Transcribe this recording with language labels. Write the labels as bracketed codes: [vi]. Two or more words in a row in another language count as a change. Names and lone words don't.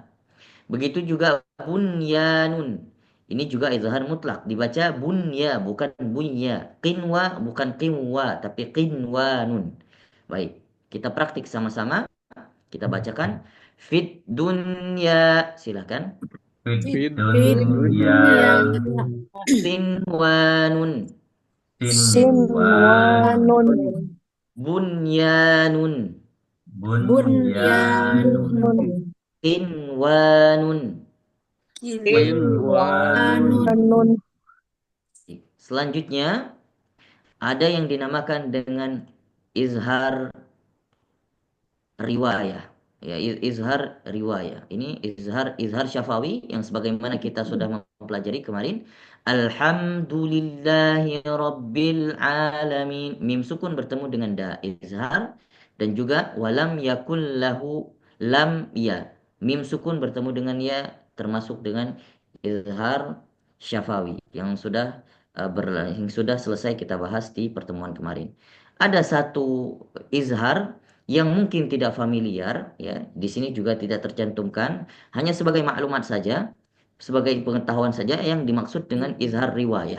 [id] Begitu juga bunyanun. Ini juga izhar mutlak. Dibaca bunya, bukan bunya. Qinwa, bukan qinwa, tapi qinwanun. Baik, kita praktik sama-sama. Kita bacakan. [ar] في الدنيا. [id] Silahkan. Fit Fit dunya Sinwanun. sinwanun sinwanun Bunyanun. bunyanun Qinwanun. qinwanun qinwanun Selanjutnya, ada yang dinamakan dengan izhar riwayah. Ya, izhar riwayah. Ini izhar syafawi yang sebagaimana kita sudah mempelajari kemarin. [ar] الحمد لله رب العالمين. [id] Mim sukun bertemu dengan da izhar dan juga [ar] ولم يكن له [id] lam ya. Mim sukun bertemu dengan ya termasuk dengan izhar syafawi yang sudah selesai kita bahas di pertemuan kemarin. Ada satu izhar yang mungkin tidak familiar, ya, di sini juga tidak tercantumkan, hanya sebagai maklumat saja, sebagai pengetahuan saja yang dimaksud dengan izhar riwayah.